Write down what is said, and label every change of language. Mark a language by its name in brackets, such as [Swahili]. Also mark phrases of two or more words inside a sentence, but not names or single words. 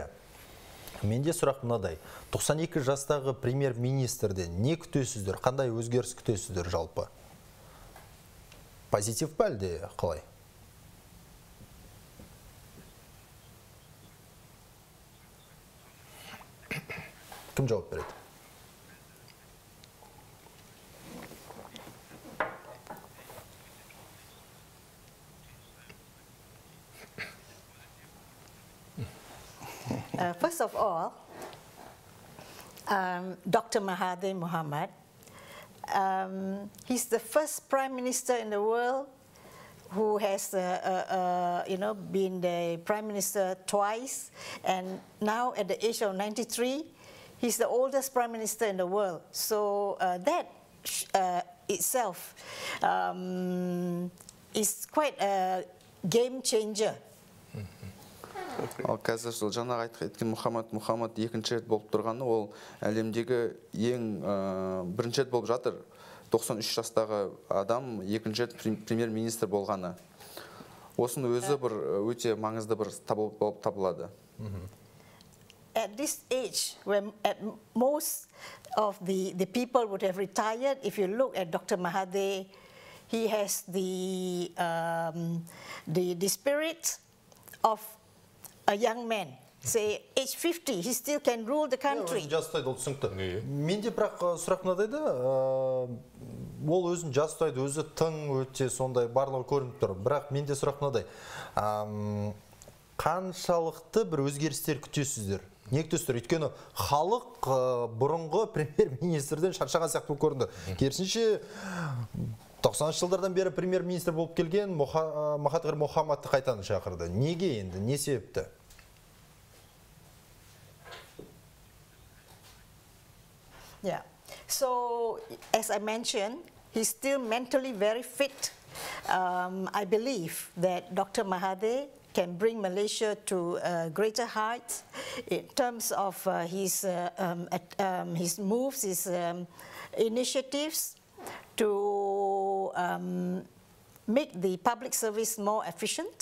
[Kazakh] Менде сұрақ мынадай, 92 жастағы премьер-министрден не күтесіздер, қандай өзгеріс күтесіздер жалпы? Позитив па әлде қалай? Кім жауап береді? [English] First of all, Dr. Mahathir Mohamad, he's the first prime minister in the world who has been the prime minister twice, and now at the age of 93, he's the oldest prime minister in the world. So that itself is quite a game changer. [Kazakh] Ал қазір жаңағы айтқан Мұхаммад екінші рет болып тұрғаны, ол әлемдегі ең бірінші рет болып жатыр. 93 жастағы адам екінші рет премьер-министр болғаны. Осының өзі бір өте маңызды бір болып табылады. [English] At this age, when most of the people would have retired, if you look at Dr. Mahathir, he has the spirit of a young man. Say, age 50, he still can rule the country. [Kazakh] Менде бірақ сұрақ мынадайды, ол өзін жас ұстайды, өзі тың өте сондай барлығы көрініп тұр. Бірақ менде сұрақ мынадай. Қаншалықты бір өзгерістер күтесіздер? Не күтесіздер? Өйткені халық бұрынғы премьер-министрден шаршаған сияқты көрінді. Керісінше 90 жылдардан бері премьер-министр болып келген Мұхамеджанды қайтадан шақырды. Неге енді? Не себепті? [English] Yeah. So, as I mentioned, he's still mentally very fit. I believe that Dr. Mahathir can bring Malaysia to greater heights in terms of his moves, his initiatives to make the public service more efficient.